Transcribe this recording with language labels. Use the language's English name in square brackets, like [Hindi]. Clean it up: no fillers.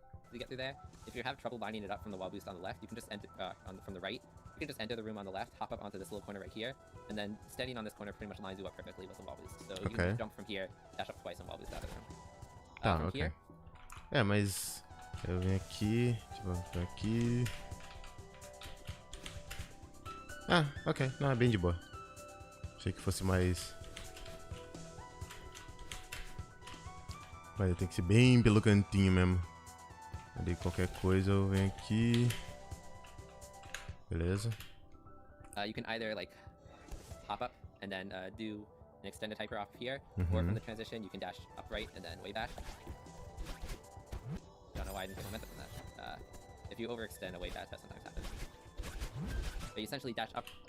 [English] To get through there, if you have trouble lining it up from the wall boost on the left, you can just enter from the right. You can just enter the room on the left, hop up onto this little corner right here, and then standing on this corner pretty much lines you up perfectly with the wall boost. So you can just jump from here, dash up twice, and wall boost out of the room. [Portuguese] Tá, ok. [English] Here, [Portuguese] é, mas eu venho aqui, tipo, aqui. Ah, ok. Não, é bem de boa. Achei que fosse mais... Mas tem que ser bem pelo cantinho mesmo. Ali qualquer coisa eu venho aqui. Beleza. [English] you can either like hop up and then do an extended hyper off here, or from the transition you can dash upright and then wave dash. Don't know why I didn't get momentum from that. If you overextend a wave dash, that sometimes happens. But you essentially dash up.